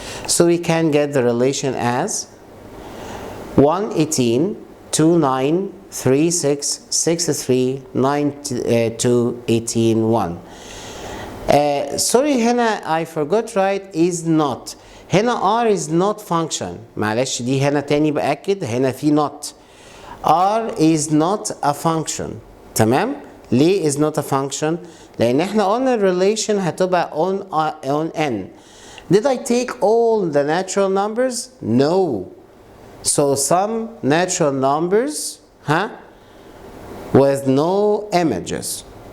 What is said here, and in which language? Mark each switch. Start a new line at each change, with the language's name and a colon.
English: So we can get the relation as 118, 29, 36, 63, 92, 18, 1. Sorry هنا I forgot right is not. هنا R is not function.
Arabic: معلش دي هنا تاني بأكد هنا في not.
English: R is not a function.
Arabic: تمام؟ ليه
English: is not a function؟
Arabic: لأن احنا قلنا
English: relation
Arabic: هتبقى
English: on n. Did I take all the natural numbers? No. So some natural numbers with no images.